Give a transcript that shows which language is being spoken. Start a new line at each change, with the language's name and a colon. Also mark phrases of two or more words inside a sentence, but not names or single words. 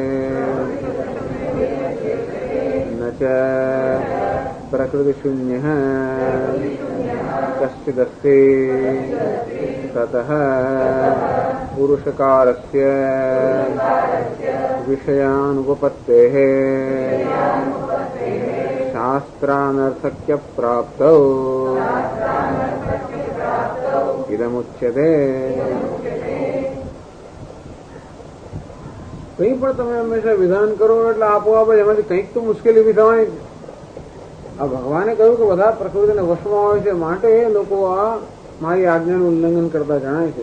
Sanskrit: न च प्रकृतिशून्यः कश्चिदस्ति ततः पुरुषकारस्य विषयानुपपत्तेः शास्त्रानर्थक्य प्राप्तौ इदमुच्यते.
Gujarati: કંઈ પણ તમે હંમેશા વિધાન કરો એટલે આપોઆપ એમાંથી કંઈક તો મુશ્કેલી ઉભી થવાની. આ ભગવાને કહ્યું કે બધા પ્રકૃતિને વશમાં હોય છે, માટે એ લોકો આ મારી આજ્ઞાનું ઉલ્લંઘન કરતા જણાય છે.